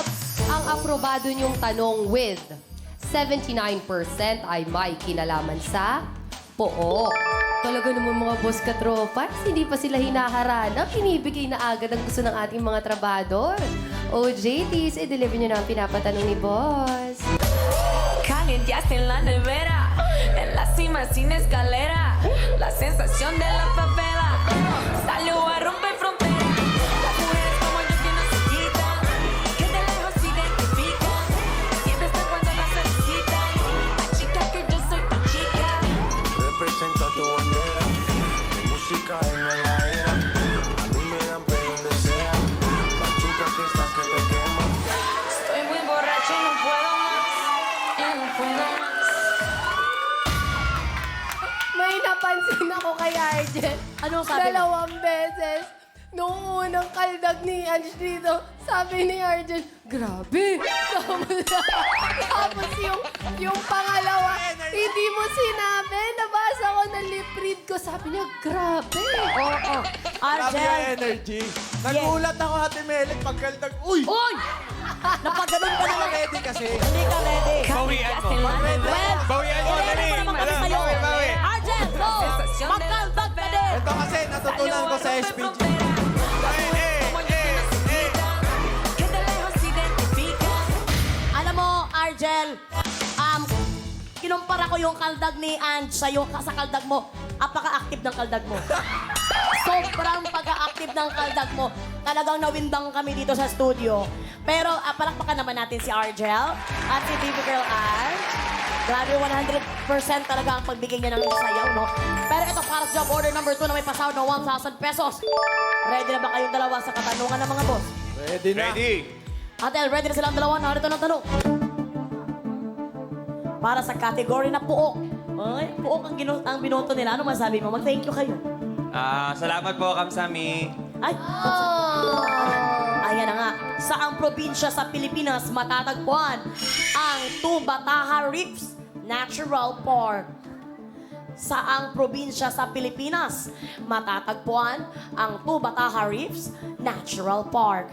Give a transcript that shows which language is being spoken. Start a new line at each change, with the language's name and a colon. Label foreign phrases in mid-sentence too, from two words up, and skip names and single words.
Filipino: Ang aprobado niyong tanong with 79% ay may kinalaman sa pook. Talaga naman mga boss katropas, hindi pa sila hinaharana, pinibigay na agad ang gusto ng ating mga trabador. OJTs, i-deliver niyo na ang pinapatanong ni boss.
Spanish: Calienteaste en la nevera, en la cima sin escalera, la sensación de la favela salió a romper fronteras. Las mujeres como yo que no se quitan, que de lejos se identifican, siempre están cuando las solicitan. La chica que yo soy tu chica. Representa tu bandera, mi música en el aire. A mí me dan pena donde sea. Machuca que estás que te quema. Estoy muy borracho y no puedo más, no puedo más.
Filipino: May napansin ako kay Arjen. Anong sabi mo? 2 beses. Noong unang kaldag ni Ange dito, sabi ni Arjen, grabe. Tapos yung pangalawa, hindi mo sinabi. Nabasa ko na lip read ko. Sabi niya, grabe. Oo. Grabe yung Argel! energy. Nagulat ako, Ate Melit, pagkaldag. Uy! Uy! Napaganon ka Hindi naman. ka ready kasi. Hindi ka ready. Bawian mo. Well, Bawian mo, i-ready dali. mo naman kami sa'yo. Bawi. Argel, go! Magkaldag ka din! Ito kasi natutunan ko sa SPG.
Spanish: Que de lejos se identifican.
Filipino: Alam mo, Argel, kinumpara ko yung kaldag ni Ange sa'yo sa kaldag mo. Apaka-active ng kaldag mo. Sobrang pag-active ng kaldag mo. Talagang nawindang kami dito sa studio. Pero palakpakan naman natin si Argel at si Baby Girl Ange. Grabe, 100% talaga ang pagbigay niya ng sayaw, no? Pero ito, para sa
English: job order number
Filipino: 2 na may pasahod na 1,000 pesos. Ready na ba kayong dalawa sa katanungan ng mga boss? Ready na. Ready? Atel, ready na silang dalawa. Narito ng tanong. para sa category na puok. Ay, puok ang binoto nila. Ano masabi mo? Mag-
English: thank you
Filipino: kayo. Salamat po, Kamsami. Ay, ayan na nga. Saang probinsya sa Pilipinas matatagpuan ang Tubataha Reefs Natural Park? Saang probinsya sa Pilipinas matatagpuan ang Tubataha Reefs Natural Park?